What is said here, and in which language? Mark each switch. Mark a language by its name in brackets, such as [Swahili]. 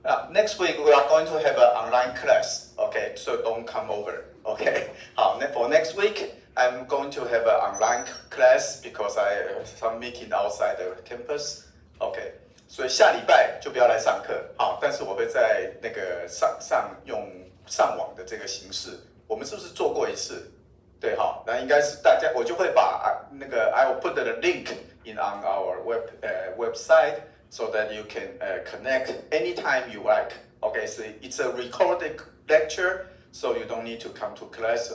[English] Next week we are going to have an online class. Okay, so don't come over. Okay, for next week I'm going to have an online class because I have some meeting outside the campus. [Chinese] Okay, 所以下礼拜就不要来上课。好，但是我会在那个用上网的这个形式。我们是不是做过一次？对哈，那应该是大家，我就会把那个 [English] I will put the link in on our website so that you can connect anytime you like. Okay, so it's a recorded lecture, so you don't need to come to class.